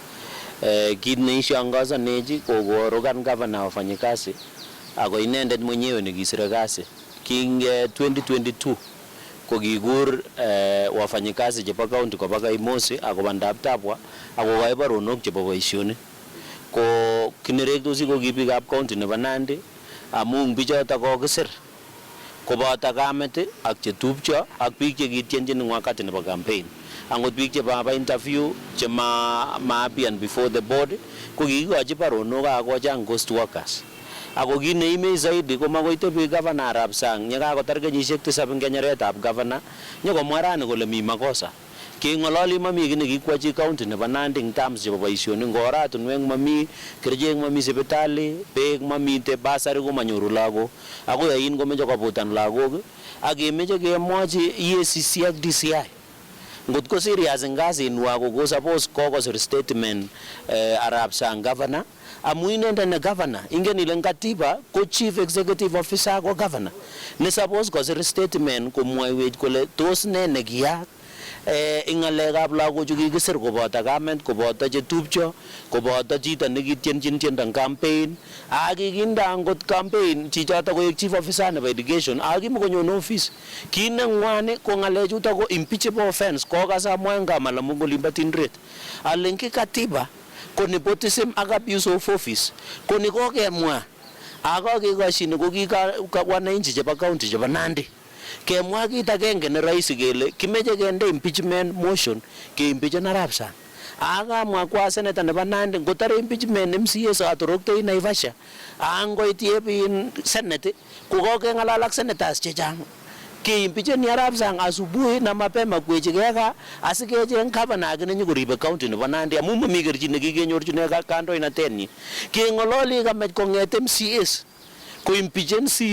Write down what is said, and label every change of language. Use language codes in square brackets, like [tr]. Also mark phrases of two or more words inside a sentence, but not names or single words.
[kln] Kit neishangaza neji kokorogan governor wafanyikazi ako inendet mwenyewe nekisire kasi king 2022 kokikur wafanyikazi chebo county koba Kaimosi ako bandab Tapwa ako kokai baronok chebo boisionik ko kinerektosi ko kibikab county nebo Nandi amu bichoto kokisir koboto kamet ak chetupcho ak biik chekityenjin wakati nebo campaign angot biik chebo interview chema [en] appear before the board [kln] ko kikikochi baronok ako chang [en] ghost workers [kln] ako kit neimei zaidi ko makoi tebi governor arap Sang yekakotar kenyisiek 7 eng kenyeretab governor nyokomwa rani kole mi makosa keng'ololi mami kit nekikwachi county nebo Nandi eng terms chebo boisionik ngo oratunwek mami kerichek mami sipitali beek mamite basari komanyoru lagok ako yain komeche kobutan lagok ak kemeche kemwochi EACC ak DCI ngot ko serious eng kasinwa ko suppose kokosir statement arap Sang governor amu inendet ne governor ingen ile katiba ko [en] chief executive officer [kln] ko governor ne suppose kosir statement komwoiwech kole tos ne nekiyaak ing ngalekab lagochu kikisir koboto kamet koboto chetupcho koboto chito nekityenjin tiendo eng campaign ak kikinde angot campaign chichoto koek [en] chief officer [kln] nebo education ak kimokonyone office kit nengwani ko ngalechuto ko [en] impeachable offense [kln] kokasa amwa eng kamalamu kolimba Tindret alenki katiba ko nepotism ak [en] abuse of office [kln] ko ni kokemwa akakekashini ko wananchi chebo county chebo Nandi kemwa kit agenge ne rahisi kele kimeche kende impeachment motion keimpeachen arap Sang akamwa kwa senator nebo Nandi ngotare impeachment MCA satoroktoi Naivasha angoit yebin senate ko kokeng'alal ak senators chechang keimpeacheni arap Sang [sw] asubuhi na mapema [kln] kwechigei ka asikecheng governor ake nenyokoribe county nebo Nandi amu mami kerchin nekikenyorchine kandoinatenyi keng'ololi kamach kong'et MCAs ko impeachen